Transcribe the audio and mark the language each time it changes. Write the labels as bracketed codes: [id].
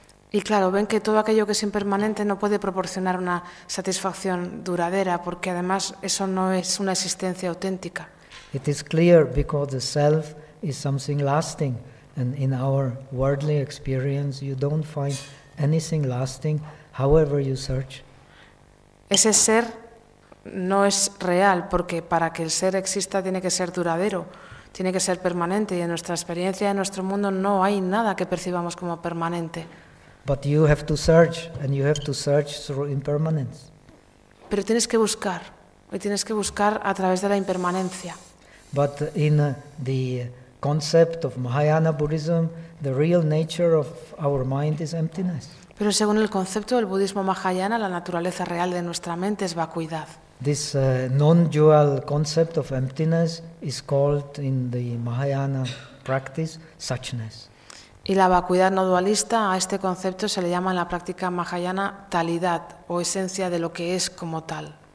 [es] Y claro, ven que todo aquello que es impermanente no puede proporcionar una satisfacción duradera, porque además eso no es una existencia auténtica. [en] It is clear because the self is something lasting, and in our worldly experience you don't find anything lasting however you search. [es] Ese ser no es real, porque para que el ser exista tiene que ser duradero, tiene que ser permanente, y en nuestra experiencia, en nuestro mundo, no hay nada que percibamos como permanente. [en] But you have to search, and you have to search through impermanence. [es] Pero tienes que buscar, y tienes que buscar a través de la impermanencia. [en] But in the concept of Mahayana Buddhism, the real nature of our mind is emptiness. [es] Pero según el concepto del budismo Mahayana, la naturaleza real de nuestra mente es vacuidad. [en] This non-dual concept of emptiness is called in the Mahayana practice suchness. [es] Y la vacuidad no dualista, a este concepto se le llama en la práctica Mahayana talidad, o esencia de lo que es como tal.